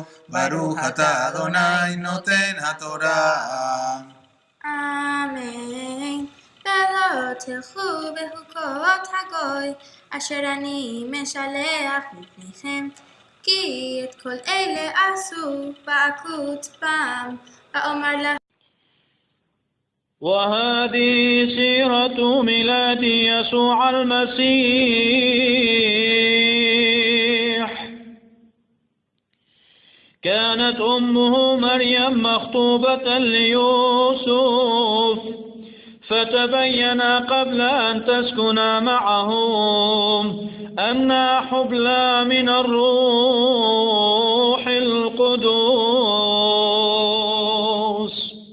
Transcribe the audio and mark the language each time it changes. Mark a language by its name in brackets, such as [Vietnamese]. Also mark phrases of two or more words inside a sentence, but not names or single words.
[Hebrew] ברוך אתה אדוני נותן התורה. Amen. ולא תלכו בחוקות הגוי אשר אני משלח לפניכם כי את כל אלה עשו בעקות בם ואומר לכם [Arabic] وهذه سيرة ميلاد يسوع المسيح. كانت أمه مريم مخطوبة ليوسف فتبين قبل أن تسكن معهم أنها حبلى من الروح القدس.